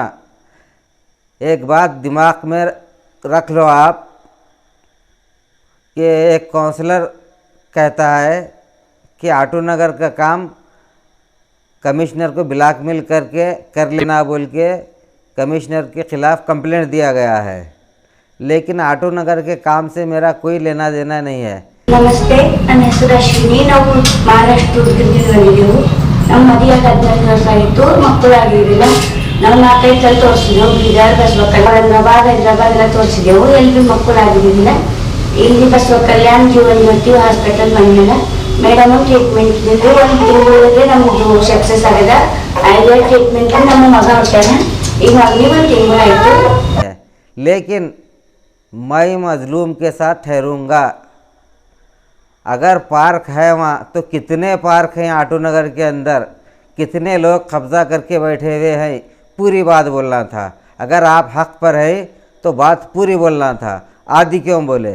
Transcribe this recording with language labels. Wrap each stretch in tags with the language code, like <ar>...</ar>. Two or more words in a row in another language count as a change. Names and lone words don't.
<hi>एक बात दिमाग में रख लो आप कि एक काउंसलर कहता है कि ऑटो नगर का काम कमिश्नर को ब्लैकमेल करके कर लेना बोल के कमिश्नर के ख़िलाफ़ कंप्लेंट दिया गया है, लेकिन ऑटो नगर के काम से मेरा कोई लेना देना नहीं है।</hi> <kn>ನಮಸ್ತೆ, ನನ್ನ ಹೆಸರು ಅಶ್ವಿನಿ. ನಾವು ಮಹಾರಾಷ್ಟ್ರದಿಂದ ಬಂದಿದ್ದೆವು. ನಮ್ಮ ಮದುವೆ 14 ವರ್ಷ ಆಯಿತು, ಮಕ್ಕಳಾಗಿರಲಿಲ್ಲ. ನಾವು 4-5 ಸಲ ತೋರಿಸಿದೆವು, ಬೀದರ್, ಬಸವ ಹೈದರಾಬಾದ್ ಎಲ್ಲ ತೋರಿಸಿದೆವು, ಎಲ್ಲಿ ಮಕ್ಕಳಾಗಿರಲಿಲ್ಲ. ಇಲ್ಲಿ ಬಸವ ಕಲ್ಯಾಣ ಜೀವನ್ ಜ್ಯೋತಿ ಹಾಸ್ಪಿಟಲ್ ಬಂದಿಲ್ಲ. ಮೇಡಮ್ ಟ್ರೀಟ್ಮೆಂಟ್ ಇದ್ದಿದ್ದು 1 ತಿಂಗಳಿಗೆ ನಮ್ಮದು ಸಕ್ಸಸ್ ಆಗಿದೆ. ಆಯ್ದ ಟ್ರೀಟ್ಮೆಂಟ್ ನಮ್ಮ ಮಗ ಹೊಟ್ಟಾನೆ, ಈಗ ಮಗನಿಗೆ 1 ತಿಂಗಳಾಯಿತು.</kn> <hi>लेकिन मैं मजलूम के साथ ठहरूंगा। अगर पार्क है वहाँ, तो कितने पार्क हैं ऑटो नगर के अंदर, कितने लोग कब्ज़ा करके बैठे हुए हैं, पूरी बात बोलना था। अगर आप हक पर है तो बात पूरी बोलना था, आदि क्यों बोले।</hi>